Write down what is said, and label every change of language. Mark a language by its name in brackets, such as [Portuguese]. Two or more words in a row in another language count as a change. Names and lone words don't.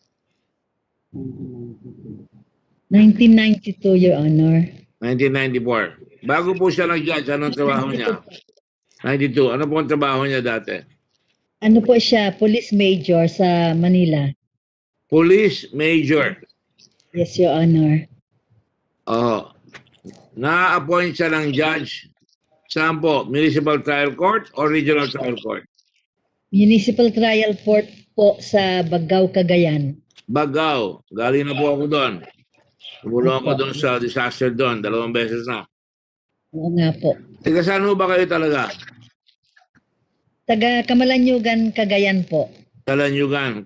[English] 1992, Your Honor. 1994. [Filipino] Bago po siya nag-judge, anong trabaho niya? 92. Ano po ang trabaho niya dati? Ano po siya? Police Major sa Manila. Police Major. [English] Yes, Your Honor. [Filipino] Na-appoint siya ng judge. Saan po? Municipal Trial Court o Regional Trial Court? Municipal Trial Court po sa Bagao, Cagayan. Bagao. Galing na po ako doon. Tumulong ako doon sa disaster doon. 2 beses na. Oo nga po. Tiga saan ba kayo talaga? Taga Camalanyugan, Cagayan po. Camalanyugan.